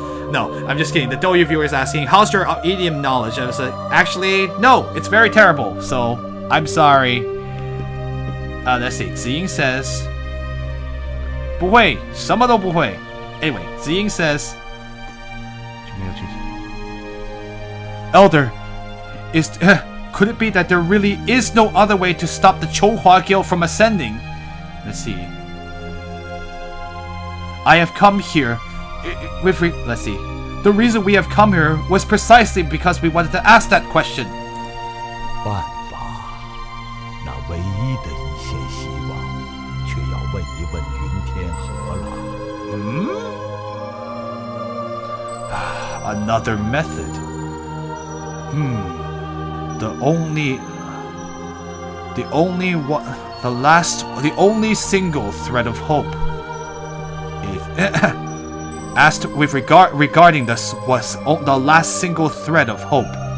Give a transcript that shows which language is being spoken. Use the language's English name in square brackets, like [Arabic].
[English] No, I'm just kidding. The Douyu viewer is asking, how's your idiom knowledge? I was like, actually, no, it's very terrible. So, I'm sorry. Let's see. Jian says, [Chinese] 不会，什么都不会。 [English] Anyway, Jian says, Elder, could it be that there really is no other way to stop the Chouhua Guild from ascending? Let's see. I have come here let's see. The reason we have come here was precisely because we wanted to ask that question. [Chinese] 办法，那唯一的一线希望，却要问一问云天河了。 [English] Another method. The only single thread of hope is asked with regarding this was the last single thread of hope.